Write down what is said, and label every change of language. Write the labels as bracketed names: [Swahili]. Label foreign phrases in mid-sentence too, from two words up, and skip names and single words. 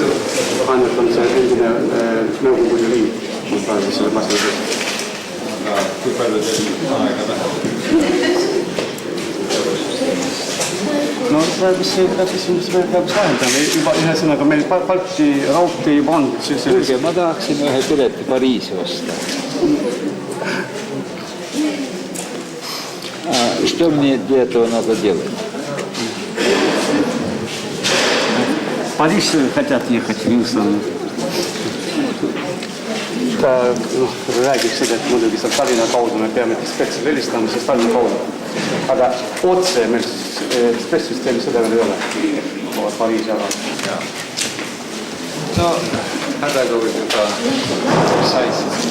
[Estonian] Ainult on see endine Nõukogude Liit, mis praegu selle masinaga. Kui palju teil aega läheb? No praegu see küsimus me peaks vahendama. Juba ühesõnaga meil Balti raudtee juba on. Kuulge, ma tahaksin ühe pileti Pariisi osta. [Russian] Что мне для этого надо делать? В Париж хотят ехать, Вилсон. [Estonian] Ta räägiks seda, et muidugi seal Tallinna kaudu me peame spetsialiselt helistama, siis Tallinna kaudu. Aga otse meil spetsisüsteemi seda veel ei ole. Pariisi ala. No, hädaga võib juba sai siis.